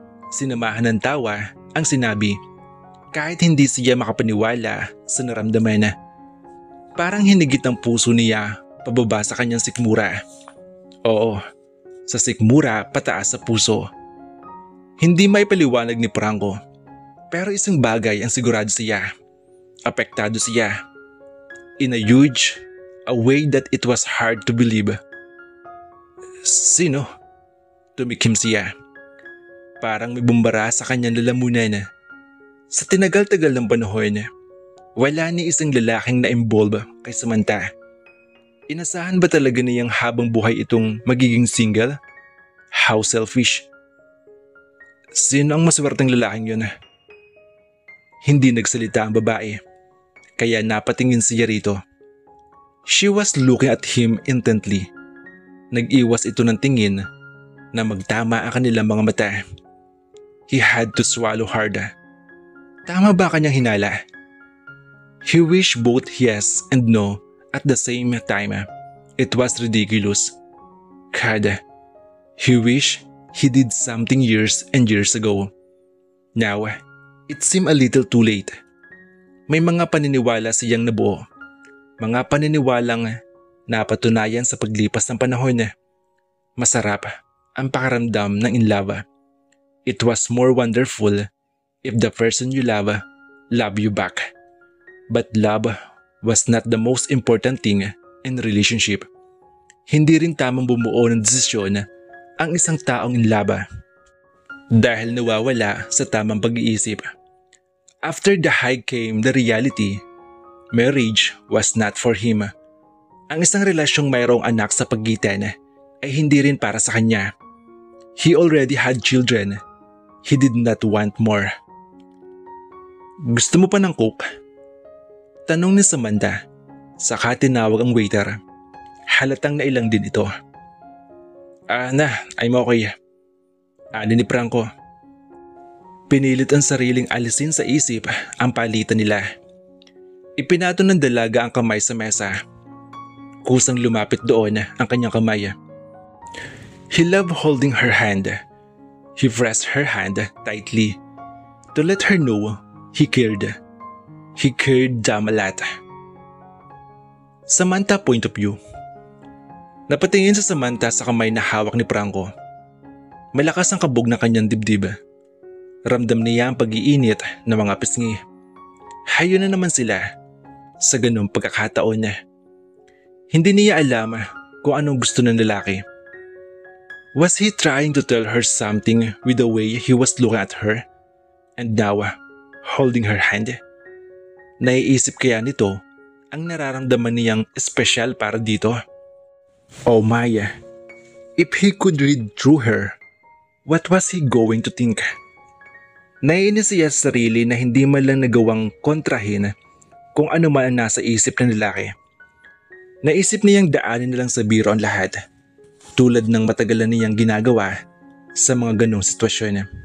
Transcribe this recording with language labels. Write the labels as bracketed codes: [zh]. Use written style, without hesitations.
[tl] Sinamahan ng tawa ang sinabi. Kahit hindi siya makapaniwala sa naramdaman. Parang hinigit ang puso niya pababa sa kanyang sikmura. Oo, sa sikmura pataas sa puso. Hindi may paliwanag ni Franco. Pero isang bagay ang sigurado siya. Apektado siya. [en] In a huge, a way that it was hard to believe. [tl] Sino? Tumikim siya. Parang may bumbara sa kanyang lalamunan. Sa tinagal-tagal ng panahon, wala ni isang lalaking na-involve kay Samantha. Inasahan ba talaga niyang habang buhay itong magiging single? [en] How selfish. [tl] Sino ang maswerteng lalaking yun? Hindi nagsalita ang babae, kaya napatingin siya rito. [en] She was looking at him intently. [tl] Nag-iwas ito ng tingin na magtama ang kanilang mga mata. [en] He had to swallow hard. [tl] Tama ba kanyang hinala? [en] He wished both yes and no at the same time. It was ridiculous. God, he wished he did something years and years ago. Now, it seemed a little too late. [tl] May mga paniniwala siyang nabuo. Mga paniniwalang napatunayan sa paglipas ng panahon. Masarap ang pakaramdam ng in love. [en] It was more wonderful if the person you love you back. But love was not the most important thing in a relationship. [tl] Hindi rin tamang bumuo ng desisyon ang isang taong in love dahil nawawala sa tamang pag-iisip. [en] After the high came the reality. Marriage was not for him. [tl] Ang isang relasyong mayroong anak sa pagitan ay hindi rin para sa kanya. [en] He already had children. He did not want more. [tl] Gusto mo pa ng coke? Tanong ni Samantha. Saka tinawag ang waiter. Halatang nailang din ito. [en] I'm okay. [tl] Ani ni Franco. Pinilit ang sariling alisin sa isip ang palitan nila. Ipinato ng dalaga ang kamay sa mesa. Kusang lumapit doon ang kanyang kamay. [en] He loved holding her hand. He pressed her hand tightly to let her know he cared. He cared damn a lot. Samantha point of view. [tl] Napatingin sa Samantha sa kamay na hawak ni Franco. Malakas ang kabog ng kanyang dibdib. Ramdam niya ang pag-iinit ng mga pisngi. Hayo na naman sila sa ganung pagkakataon. Hindi niya alam kung anong gusto ng lalaki. [en] Was he trying to tell her something with the way he was looking at her? And now, holding her hand? [tl] Naiisip kaya nito ang nararamdaman niyang espesyal para dito? [en] Oh my, if he could read through her, what was he going to think? [tl] Naiinis siya sa sarili na hindi man lang nagawang kontrahin kung ano man ang nasa isip ng lalaki. Naisip niyang daanin na lang sa biro ang lahat, tulad ng matagalan niyang ginagawa sa mga ganong sitwasyon.